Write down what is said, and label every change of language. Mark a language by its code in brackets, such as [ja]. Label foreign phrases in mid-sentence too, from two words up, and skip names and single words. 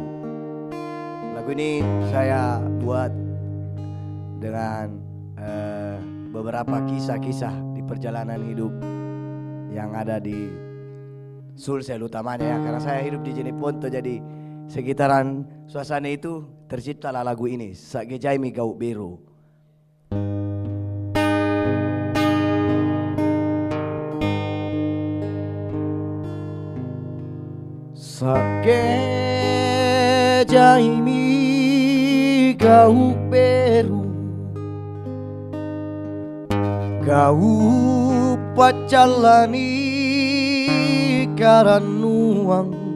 [id] Lagu ini saya buat dengan beberapa kisah-kisah di perjalanan hidup yang ada di Sulsel utamanya ya, karena saya hidup di Jeneponto, jadi sekitaran suasana itu terciptalah lagu ini Sakijai Migau Biru. [mak] Sakijai migau biru kau pajalani karanuang